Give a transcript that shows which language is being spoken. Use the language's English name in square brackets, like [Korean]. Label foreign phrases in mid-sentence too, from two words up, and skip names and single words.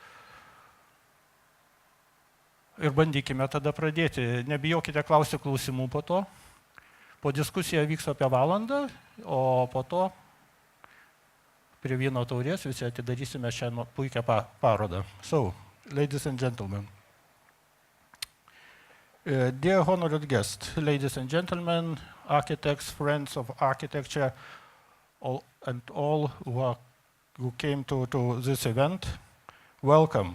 [Lithuanian] Ir bandykime tada pradėti. Nebijokite klausti klausimų po to. Po diskusija vyks apie valandą, o po to prie vyno taurės visi atidarysime šią puikią parodą. [English] So, ladies and gentlemen. Dear honored guests, ladies and gentlemen, architects, friends of architecture, and all who came to this event, welcome.